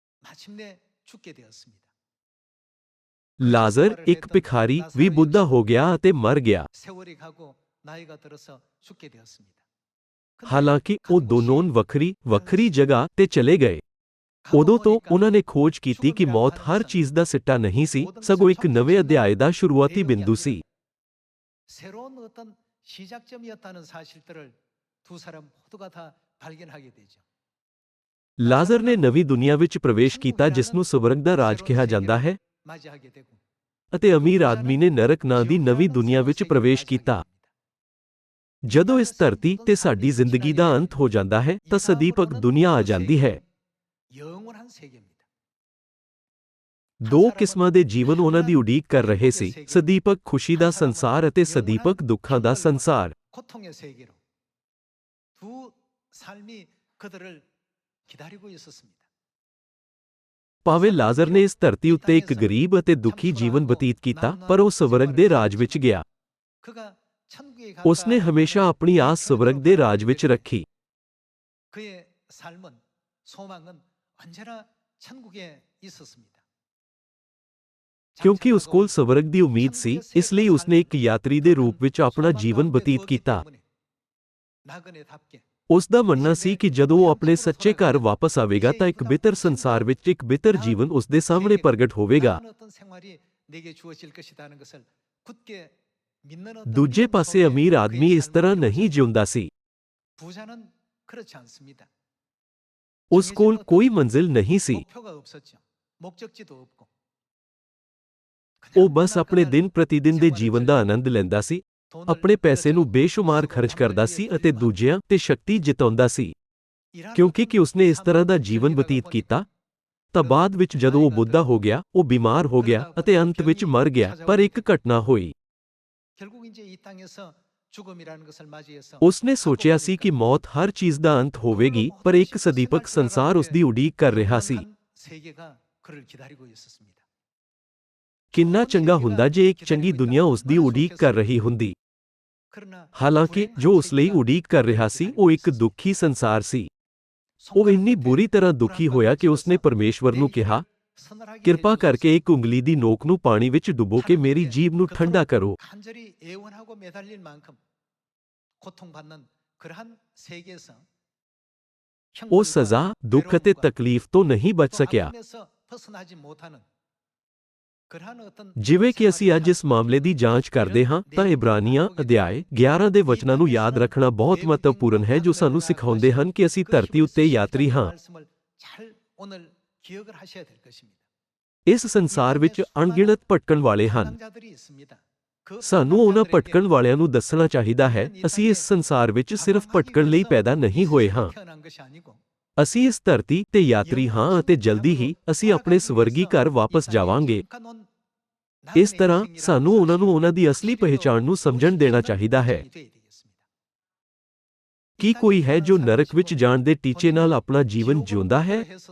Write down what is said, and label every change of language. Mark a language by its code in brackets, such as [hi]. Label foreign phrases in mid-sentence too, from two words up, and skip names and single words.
[pa] ਲਾਜ਼ਰ ਇੱਕ ਭਿਖਾਰੀ ਵੀ ਬੁੱਢਾ ਹੋ ਗਿਆ ਅਤੇ ਮਰ ਗਿਆ। ਹਾਲਾਂਕਿ ਉਹ ਦੋਨੋਂ ਵੱਖਰੀ ਜਗ੍ਹਾ ਤੇ ਚਲੇ ਗਏ। ਉਦੋਂ ਤੋਂ ਉਹਨਾਂ ਨੇ ਖੋਜ ਕੀਤੀ ਕਿ ਮੌਤ ਹਰ ਚੀਜ਼ ਦਾ ਸਿੱਟਾ ਨਹੀਂ ਸੀ, ਸਗੋਂ ਇੱਕ ਨਵੇਂ ਅਧਿਆਇ ਦਾ ਸ਼ੁਰੂਆਤੀ ਬਿੰਦੂ ਸੀ। [ko] 새로운 어떤 시작점이었다는 사실들을 두 사람 모두가 다 발견하게 되죠. [pa] ਲਾਜ਼ਰ ਨੇ ਨਵੀਂ ਦੁਨੀਆ ਵਿੱਚ ਪ੍ਰਵੇਸ਼ ਕੀਤਾ ਜਿਸ ਨੂੰ ਸਵਰਗ ਦਾ ਰਾਜ ਕਿਹਾ ਜਾਂਦਾ ਹੈ, [ko] 맞이하게 되고 [pa] ਅਤੇ ਅਮੀਰ ਆਦਮੀ ਨੇ ਨਰਕ ਨਾਂ ਦੀ ਨਵੀਂ ਦੁਨੀਆ ਵਿੱਚ ਪ੍ਰਵੇਸ਼ ਕੀਤਾ। ਜਦੋਂ ਇਸ ਧਰਤੀ ਤੇ ਸਾਡੀ ਜ਼ਿੰਦਗੀ ਦਾ ਅੰਤ ਹੋ ਜਾਂਦਾ ਹੈ ਤਾਂ ਸਦੀਪਕ ਦੁਨੀਆ ਆ ਜਾਂਦੀ ਹੈ। [ko] 영원한 세계입니다. [pa] ਦੋ ਕਿਸਮਾਂ ਦੇ ਜੀਵਨ ਉਹਨਾਂ ਦੀ ਉਡੀਕ ਕਰ ਰਹੇ ਸੀ, ਸਦੀਪਕ ਖੁਸ਼ੀ ਦਾ ਸੰਸਾਰ ਅਤੇ ਸਦੀਪਕ ਦੁੱਖਾਂ ਦਾ ਸੰਸਾਰ। [ko] 고통의 세계로 두 삶이 그들을 기다리고 있었습니다. [pa] ਭਾਵੇਂ ਲਾਜ਼ਰ ਨੇ ਇਸ ਧਰਤੀ ਉੱਤੇ ਇੱਕ ਗਰੀਬ ਅਤੇ ਦੁਖੀ ਜੀਵਨ ਬਤੀਤ ਕੀਤਾ, ਪਰ ਉਹ ਸਵਰਗ ਦੇ ਰਾਜ ਵਿੱਚ ਗਿਆ। [ko] 그가 천국에 [pa] ਉਸਨੇ ਹਮੇਸ਼ਾ ਆਪਣੀ ਆਸ ਸਵਰਗ ਦੇ ਰਾਜ ਵਿੱਚ ਰੱਖੀ। [ko] 그의 삶은 소망은 언제나 천국에 있었습니다. [pa] ਕਿਉਂਕਿ ਉਸ ਕੋਲ ਸਵਰਗ ਦੀ ਉਮੀਦ ਸੀ, ਇਸ ਲਈ ਉਸਨੇ ਇੱਕ ਯਾਤਰੀ ਦੇ ਰੂਪ ਵਿੱਚ ਆਪਣਾ ਜੀਵਨ ਬਤੀਤ ਕੀਤਾ। [ko] 나그네답게 [pa] ਉਸ ਦਾ ਮੰਨਣਾ ਸੀ ਕਿ ਜਦੋਂ ਉਹ ਆਪਣੇ ਸੱਚੇ ਘਰ ਵਾਪਸ ਆਵੇਗਾ ਤਾਂ ਇੱਕ ਬਿਹਤਰ ਸੰਸਾਰ ਵਿੱਚ ਇੱਕ ਬਿਹਤਰ ਜੀਵਨ ਉਸ ਦੇ ਸਾਹਮਣੇ ਪ੍ਰਗਟ ਹੋਵੇਗਾ। [ko] 다른 어떤 생활이 내게 주어질 것이라는 것을 굳게 믿는 어떤 [pa] ਦੂਜੇ [ko] 믿음 [pa] ਪਾਸੇ [ko] 속에 [pa] ਅਮੀਰ ਆਦਮੀ [ko] 그의 [pa] ਇਸ ਤਰ੍ਹਾਂ [ko] 삶을 [pa] ਨਹੀਂ ਜਿਉਂਦਾ ਸੀ। [ko] 부자는 그렇지 않습니다. [pa] ਉਸ ਕੋਲ ਕੋਈ ਮੰਜ਼ਿਲ ਨਹੀਂ ਸੀ। [ko] 목표가 없었죠. 목적지도 없고. [pa] ਉਹ ਬਸ ਆਪਣੇ ਦਿਨ ਪ੍ਰਤੀਦਿਨ ਦੇ ਜੀਵਨ ਦਾ ਆਨੰਦ ਲੈਂਦਾ ਸੀ, ਆਪਣੇ ਪੈਸੇ ਨੂੰ ਬੇਸ਼ੁਮਾਰ ਖਰਚ ਕਰਦਾ ਸੀ ਅਤੇ ਦੂਜਿਆਂ ਤੇ ਸ਼ਕਤੀ ਜਿਤਾਉਂਦਾ ਸੀ। ਕਿਉਂਕਿ ਉਸਨੇ ਇਸ ਤਰ੍ਹਾਂ ਦਾ ਜੀਵਨ ਬਤੀਤ ਕੀਤਾ ਤਾਂ ਬਾਅਦ ਵਿੱਚ ਜਦੋਂ ਉਹ ਬੁੱਢਾ ਹੋ ਗਿਆ, ਉਹ ਬਿਮਾਰ ਹੋ ਗਿਆ ਅਤੇ ਅੰਤ ਵਿੱਚ ਮਰ ਗਿਆ। ਪਰ ਇੱਕ ਘਟਨਾ ਹੋਈ। [ko] 결국 이제 이 땅에서 죽음이라는 것을 맞이해서 [pa] ਉਸਨੇ ਸੋਚਿਆ ਸੀ ਕਿ ਮੌਤ ਹਰ ਚੀਜ਼ ਦਾ ਅੰਤ ਹੋਵੇਗੀ, ਪਰ ਇੱਕ ਸਦੀਪਕ ਸੰਸਾਰ ਉਸ ਦੀ ਉਡੀਕ ਕਰ ਰਿਹਾ ਸੀ। [ko] 세계가 그를 기다리고 있었습니다. [pa] ਕਿੰਨਾ ਚੰਗਾ ਹੁੰਦਾ ਜੇ ਇੱਕ ਚੰਗੀ ਦੁਨੀਆ ਉਸ ਦੀ ਉਡੀਕ ਕਰ ਰਹੀ ਹੁੰਦੀ। [ko] 그러나 [pa] ਹਾਲਾਂਕਿ ਜੋ ਉਸ ਲਈ ਉਡੀਕ ਕਰ ਰਿਹਾ ਸੀ ਉਹ ਇੱਕ ਦੁਖੀ ਸੰਸਾਰ ਸੀ। ਉਹ ਇੰਨੀ ਬੁਰੀ ਤਰ੍ਹਾਂ ਦੁਖੀ ਹੋਇਆ ਕਿ ਉਸਨੇ ਪਰਮੇਸ਼ਵਰ ਨੂੰ ਕਿਹਾ, ਕਿਰਪਾ ਕਰਕੇ ਇੱਕ ਉਂਗਲੀ ਦੀ ਨੋਕ ਨੂੰ ਪਾਣੀ ਵਿੱਚ ਡੁਬੋ ਕੇ ਮੇਰੀ ਜੀਭ ਨੂੰ ਠੰਡਾ ਕਰੋ। [ko] 간절히 애원하고 매달릴 만큼 고통받는 그러한 세계에서 [pa] ਉਹ ਸਜ਼ਾ, ਦੁੱਖ ਅਤੇ ਤਕਲੀਫ ਤੋਂ ਨਹੀਂ ਬਚ ਸਕਿਆ। [ko] 아픔에서 벗어나지 못하는 그러한 어떤 [pa] ਜਿਵੇਂ ਕਿ ਅਸੀਂ ਅੱਜ ਇਸ ਮਾਮਲੇ ਦੀ ਜਾਂਚ ਕਰਦੇ ਹਾਂ ਤਾਂ ਇਬਰਾਨੀਆਂ ਅਧਿਆਇ 11 ਦੇ ਵਚਨਾਂ ਨੂੰ ਯਾਦ ਰੱਖਣਾ ਬਹੁਤ ਮਹੱਤਵਪੂਰਨ ਹੈ ਜੋ ਸਾਨੂੰ ਸਿਖਾਉਂਦੇ ਹਨ ਕਿ ਅਸੀਂ ਧਰਤੀ ਉੱਤੇ ਯਾਤਰੀ ਹਾਂ। [ko] 말씀을 잘 오늘 기억을 하셔야 될 것입니다. [pa] ਇਸ ਸੰਸਾਰ ਵਿੱਚ ਅਣਗਿਣਤ ਭਟਕਣ ਵਾਲੇ ਹਨ। [ko] 방랑자들이 있습니다. 그 [pa] ਸਾਨੂੰ ਉਹਨਾਂ ਭਟਕਣ ਵਾਲਿਆਂ ਨੂੰ ਦੱਸਣਾ ਚਾਹੀਦਾ ਹੈ, ਅਸੀਂ ਇਸ ਸੰਸਾਰ ਵਿੱਚ ਸਿਰਫ ਭਟਕਣ ਲਈ ਪੈਦਾ ਨਹੀਂ ਹੋਏ ਹਾਂ। [ko] 태어난 것이 아니고 [pa] ਅਸੀਂ ਇਸ ਧਰਤੀ ਤੇ ਯਾਤਰੀ ਹਾਂ ਅਤੇ ਜਲਦੀ ਹੀ ਅਸੀਂ ਆਪਣੇ ਸਵਰਗੀ ਘਰ ਵਾਪਸ ਜਾਵਾਂਗੇ। ਇਸ ਤਰ੍ਹਾਂ ਸਾਨੂੰ ਉਹਨਾਂ ਨੂੰ ਉਹਨਾਂ ਦੀ ਅਸਲੀ ਪਹਿਚਾਣ ਨੂੰ ਸਮਝਣ ਦੇਣਾ ਚਾਹੀਦਾ ਹੈ। ਕੀ ਕੋਈ ਹੈ ਜੋ ਨਰਕ ਵਿੱਚ ਜਾਣ ਦੇ ਟੀਚੇ ਨਾਲ ਆਪਣਾ ਜੀਵਨ ਜਿਉਂਦਾ ਹੈ?